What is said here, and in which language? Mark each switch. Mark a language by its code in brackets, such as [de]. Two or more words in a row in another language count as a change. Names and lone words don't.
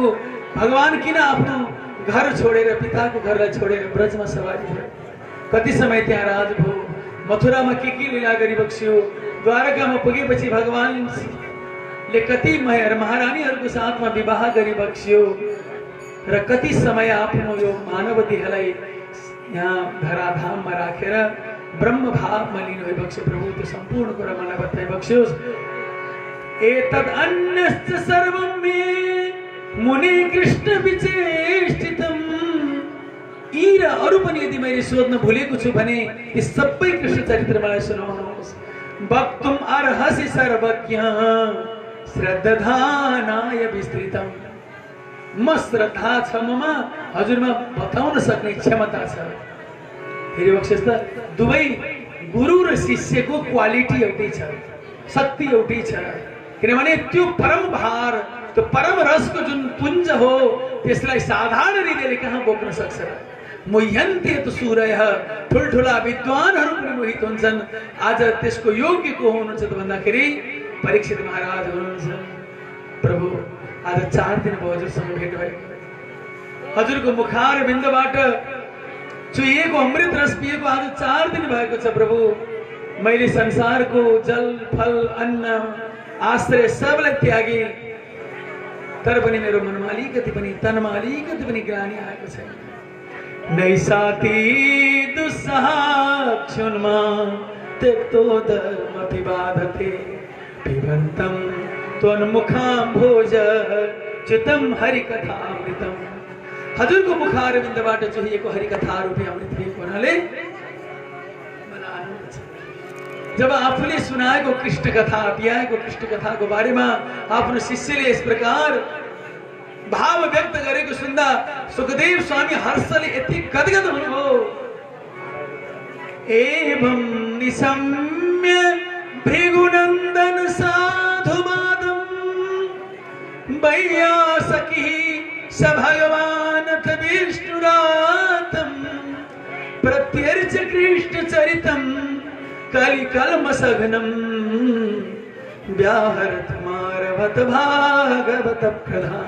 [ne] भगवान किन आफ्नो घर छोडेर पिताको घरलाई छोडेर ब्रजमा सवारी भयो, कति समय त्यहाँ राज भयो, मथुरामा के लीला गरिबक्स्यो, द्वारकामा पुगेपछि भगवानले कति महारानीहरूको साथमा विवाह गरिबक्स्यो र कति समय आफ्नो यो मानव देहलाई यहाँ धराधाममा राखेर ब्रह्म भावमा लिनु भइबक्स्यो प्रभु। त्यो सम्पूर्ण कुरा मलाई बताइबक्स्योस्। [sa] एतद् अन्यश्च सर्वं मे मुनि कृष्ण विचेष्टितम्। [ne] यी र अरू पनि यदि मैले सोध्न भुलेको छु भने यी सबै कृष्ण चरित्र मलाई सुनाउनुहोस्। [sa] वक्तुम् अर्हसि सर्वज्ञ श्रद्धानाय विस्तृतम्। [ne] म श्रद्धा छ, ममा हजुरमा बताउन सक्ने क्षमता छ। फेरि बक्सेस् त दुवै गुरु र शिष्यको क्वालिटी एउटै छ, शक्ति एउटै छ। किनभने त्यो परम भार, त्यो परम रसको जुन पुञ्ज हो त्यसलाई साधारण हृदयले कहाँ बोक्न सक्छ। [sa] मोह्यन्ते तु सूरयः, [ne] ठुल्ठुला विद्वानहरू पनि मोहित हुन्छन्। आज त्यसको योग्य को हुनुहुन्छ त भन्दाखेरि परीक्षित महाराज हुनुहुन्छ। प्रभु आज 4 दिन भयो हजुरसँग भेट भएको। हजुरको मुखार बिन्दबाट चुहिएको अमृत रस पिएको आज 4 दिन भएको छ प्रभु। मैले संसारको जल फल अन्न आश्रय सबलाई त्यागे, तर पनि मेरो मनमा अलिकति पनि तनमा अलिकति पनि ग्लानि आएको छैन। [sa] नैसाति दुस्सहाक्षुन्मा त्यक्तो धर्म विवादते पिबन्तं त्वन्मुखाम्भोज च्युतम हरिकथामृतम। [ne] हजुरको मुखारविन्दबाट चुहिएको हरिकथा रूपी अमृत भएको हुनाले जब आफूले सुनाएको कृष्ण कथा पियाएको कृष्ण कथाको बारेमा आफ्नो शिष्यले यस प्रकार भाव व्यक्त गरेको सुन्दा सुखदेव स्वामी हर्षले यति गदगद हुनुभयो। [sa] एवं निशम्य भृगुनन्दन साधुवादं वैयासकी स भगवानथ विष्णुरातं प्रत्यर्च कृष्ण चरितं कलिकल्मषघ्नं व्याहरत मारवत भागवत प्रधान।